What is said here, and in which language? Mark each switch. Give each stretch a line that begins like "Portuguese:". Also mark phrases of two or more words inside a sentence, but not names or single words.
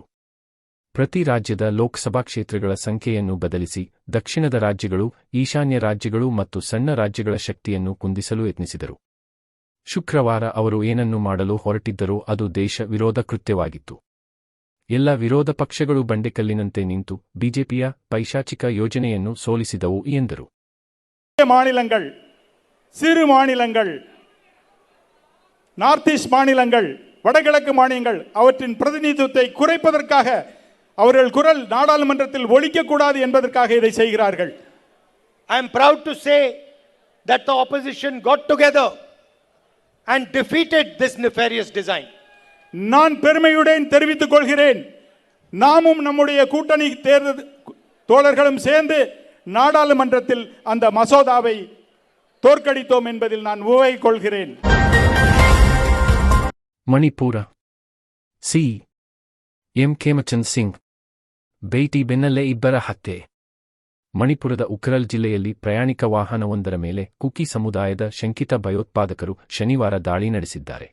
Kannada: ಪ್ರತಿ ರಾಜ್ಯದ ಲೋಕಸಭಾ ಕ್ಷೇತ್ರಗಳ ಸಂಖ್ಯೆಯನ್ನು ಬದಲಿಸಿ ದಕ್ಷಿಣದ ರಾಜ್ಯಗಳು, ಈಶಾನ್ಯ ರಾಜ್ಯಗಳು ಮತ್ತು ಸಣ್ಣ ರಾಜ್ಯಗಳ ಶಕ್ತಿಯನ್ನು ಕುಂದಿಸಲು ಯತ್ನಿಸಿದರು. ಶುಕ್ರವಾರ ಅವರು ಏನನ್ನು ಮಾಡಲು ಹೊರಟಿದ್ದರೋ ಅದು ದೇಶ ವಿರೋಧ ಕೃತ್ಯವಾಗಿತ್ತು. ಎಲ್ಲ ವಿರೋಧ ಪಕ್ಷಗಳು ಬಂಡೆಕಲ್ಲಿನಂತೆ ನಿಂತು ಬಿಜೆಪಿಯ ಪೈಶಾಚಿಕ ಯೋಜನೆಯನ್ನು ಸೋಲಿಸಿದವು ಎಂದರು.
Tamil: மாநிலங்கள், சிறு மாநிலங்கள்,
English: North East
Tamil: மாநிலங்கள், வடகிழக்கு மாநிலங்கள் அவற்றின் பிரதிநிதித்துவத்தை குறைப்பதற்காக அவர்கள் குரல் நாடாளுமன்றத்தில் ஒலிக்கக்கூடாது என்பதற்காக இதை செய்கிறார்கள்.
English: I am proud to say that the opposition got together and defeated this nefarious design.
Tamil: நான் பெருமையுடன் தெரிவித்துக் கொள்கிறேன், நாமும் நம்முடைய கூட்டணி தோழர்களும் சேர்ந்து நாடாளுமன்றத்தில் அந்த மசோதாவை தோற்கடித்தோம் என்பதில் நான் உவகை கொள்கிறேன்.
Kannada: ಮಣಿಪುರ ಸಿ.ಎಂ. ಖೇಮಚಂದ್ ಸಿಂಗ್ ಭೇಟಿ ಬೆನ್ನಲ್ಲೇ ಇಬ್ಬರ ಹತ್ಯೆ. ಮಣಿಪುರದ ಉಕ್ರಲ್ ಜಿಲ್ಲೆಯಲ್ಲಿ ಪ್ರಯಾಣಿಕ ವಾಹನವೊಂದರ ಮೇಲೆ ಕುಕಿ ಸಮುದಾಯದ ಶಂಕಿತ ಭಯೋತ್ಪಾದಕರು ಶನಿವಾರ ದಾಳಿ ನಡೆಸಿದ್ದಾರೆ.